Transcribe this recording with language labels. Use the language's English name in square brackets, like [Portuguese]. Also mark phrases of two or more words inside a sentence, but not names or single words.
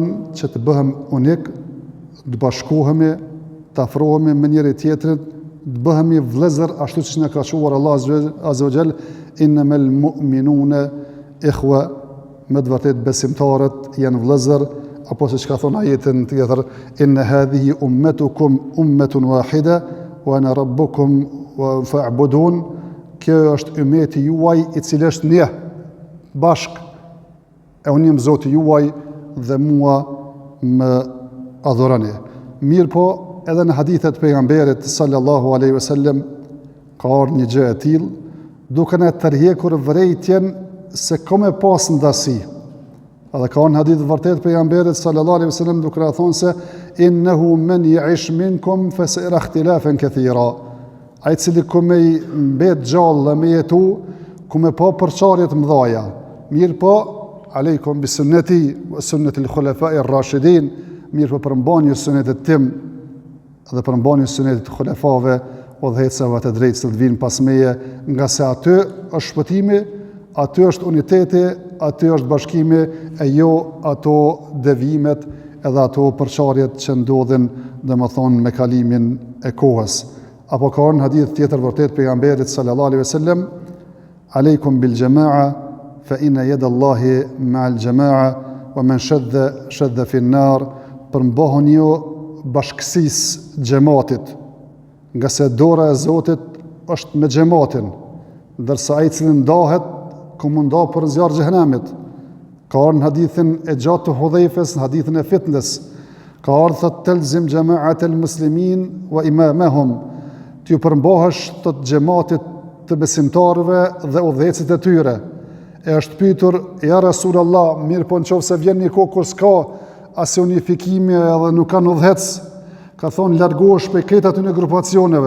[Albanian] që të bëhem unik, të bashkohemi, të afrohemi me njëri tjetrin, të bëhemi vëllezër ashtu siç na ka thënë Allahu [Arabic] عز وجل, إنما المؤمنون إخوة, [Albanian] me të vërtetë besimtarët janë vëllezër, apo siç ka thonë ajetin tjetër, [Arabic] إن هذه أمتكم أمة واحدة وأنا ربكم فاعبدون. [Albanian] Kjo është ummeti juaj i cili është një bashk, e unë jam Zoti juaj dhe mua më adhuroni. Mirë po, edhe në hadithet pejgamberit [Arabic] صلى الله عليه وسلم [Albanian] ka ardhur një gjë e tillë, duke na tërhekur vërejtjen se ka me pas ndasi. Edhe ka në hadith vërtet pejgamberit [Arabic] صلى الله عليه وسلم [Albanian] duke na thonë se [Arabic] إنه من يعش منكم فسيرى اختلافا كثيرا. [Albanian] Ai cili ku me mbet gjallë me jetu, ku me pa përçarje të mëdha. Mirë po, [Arabic] عليكم بسنتي وسنة الخلفاء الراشدين, [Albanian] mirë po përmbani sunetet tim dhe përmbani sunetet të khulafave o dhejtësave të drejtës të vinë pas meje, nga se aty është shpëtimi, aty është uniteti, aty është bashkimi, e jo ato devimet edhe ato përçarjet që ndodhin, domethënë me kalimin e kohës. Apo ka në hadith tjetër vërtet pejgamberit [Arabic] صلى الله عليه وسلم عليكم بالجماعة فإن يد الله مع الجماعة ومن شذ في النار, [Albanian] përmbohuni ju bashkësisë xhamatit, nga se dora e Zotit është me xhamatin, ndërsa ai i cili ndahet ku mund nda për zjarr xhenemit. Ka ardhur në hadithin e gjatë të Hudhaifes, në hadithin e fitnes, ka ardhur thot [Arabic] تلزم جماعة المسلمين وإمامهم, [Albanian] ti u përmbahesh të xhamatit të besimtarëve dhe udhëhecit e tyre. E është pyetur, [Arabic] يا رسول الله, [Albanian] mirë po nëse vjen një kohë kur s'ka as unifikimi edhe nuk kanë udhëhec, ka thonë largohesh prej këtyre aty në grupacioneve.